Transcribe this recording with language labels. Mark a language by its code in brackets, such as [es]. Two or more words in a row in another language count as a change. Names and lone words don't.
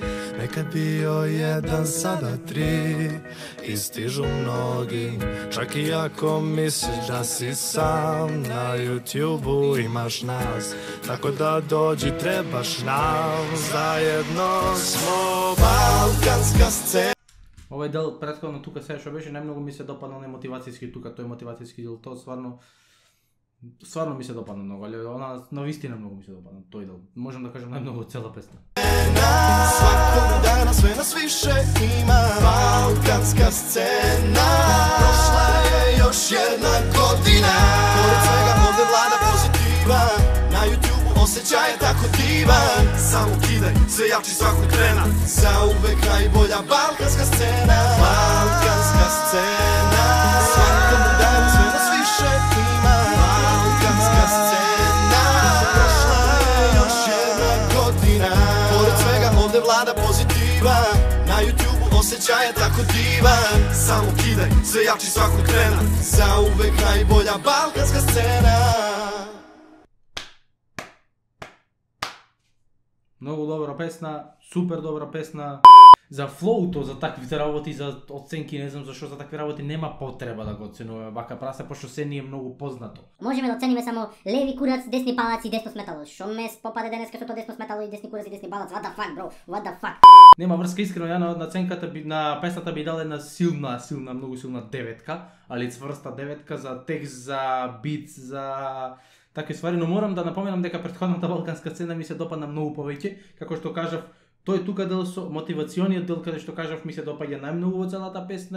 [sr] Nekad bio jedan, sada 3 i stižu mnogi. Čak i ako misliš da si sam, na YouTube-u imaš nas. Tako da dođi, trebaš nam, zajedno smo balkanska scena. [mk] Овој дел претходно тука сега што беше најмногу ми се допадна не мотивацијски тука, тој мотивацијски дел, тоа стварно ми се допадна многу, али она навистина многу ми се допадна тој дел. Можам да кажам најмногу цела песна. [sr] Svakog dana sve nas više ima. Balkanska scena, prošla je još jedna godina. Pored svega ovde vlada pozitiva, na YouTube-u osjećaj je tako divan. Samo kidaj, sve jači svakog trena, zauvek najbolja balkanska scena. Balkanska scena, svakog dana sve nas više ima. Balkanska scena, prošla je još jedna godina. Pored svega ovde vlada pozitiva, na YouTube-u osjećaj je tako divan. Samo kidaj, sve jači svakog trena, zauvek najbolja balkanska scena. [mk] Многу добра песна, супер добра песна. За флоуто, за таквите работи, за оценки, не знам зашо за такви работи нема потреба да го оценуваме вака прасе, пошто се ни е многу познато. Можеме да оцениме само леви курац, десни палац и десно сметало. Шо ме попаде денеска со тоа десно сметало и десни курац и десни палац? [en] What the fuck, bro? What the fuck? [mk] Нема врска, искрено, ја на оценката на песната би дал една силна, многу силна деветка, али цврста деветка за текст, за бит, за такви ствари, но морам да напоменам дека претходната балканска сцена ми се допадна многу повеќе, како што кажав, тој тука дел со мотивациониот дел каде што кажав ми се допаѓа најмногу во целата песна.